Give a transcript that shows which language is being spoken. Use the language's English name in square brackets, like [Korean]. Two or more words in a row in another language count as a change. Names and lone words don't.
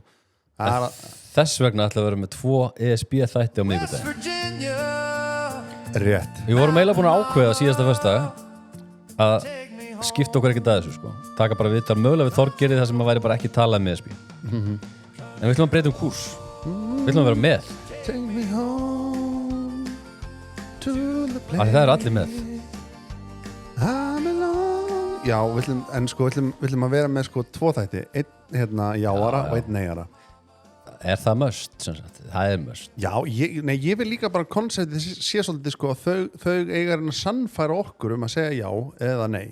[Icelandic] þess vegna ætla að vera með 2 ESB þætti á miðvikudaginn. Rétt. Við vorum eiginlega búin að ákveða síðasta föstudag að skipta okkur ekkert að þessu, sko. Taka bara viðtal mögulega við Þorgerið þar sem maður væri bara ekki talað með ESB. En við ætlum að breyta kúrs. Við ætlum að vera með. [English] Take me home to the place. [Icelandic] Það eru allir með. Já, við ætlum að vera með 2 þætti. Einn jáara og einn neyara. Er það must? Það er must. Já, ég vil líka bara konceptið sé svolítið, sko, þau eiga að sannfæra okkur um að segja já eða nei.